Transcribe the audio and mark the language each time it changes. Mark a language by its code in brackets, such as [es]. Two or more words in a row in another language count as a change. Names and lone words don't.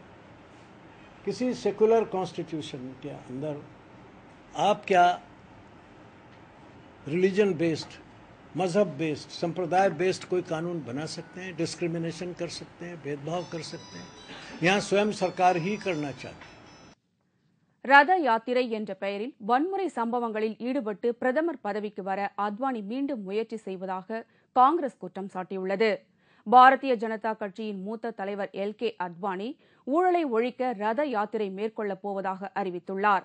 [hi] किसी [en] secular constitution [hi] के अंदर आप क्या [en] religion based, [hi] मजहब बेस्ड, संप्रदाय बेस्ड कोई कानून बना सकते हैं? डिस्क्रिमिनेशन कर सकते हैं, भेदभाव कर सकते हैं? यहाँ स्वयं सरकार ही करना चाहती है। [ta] ரத யாத்திரை என்ற பெயரில் வன்முறை சம்பவங்களில் ஈடுபட்டு பிரதமர் பதவிக்கு வர அத்வானி மீண்டும் முயற்சி செய்வதாக காங்கிரஸ் குற்றம் சாட்டியுள்ளது. பாரதிய ஜனதா கட்சியின் மூத்த தலைவர் LK அத்வானி ஊழலை ஒழிக்க ரத யாத்திரை மேற்கொள்ளப் போவதாக அறிவித்துள்ளார்.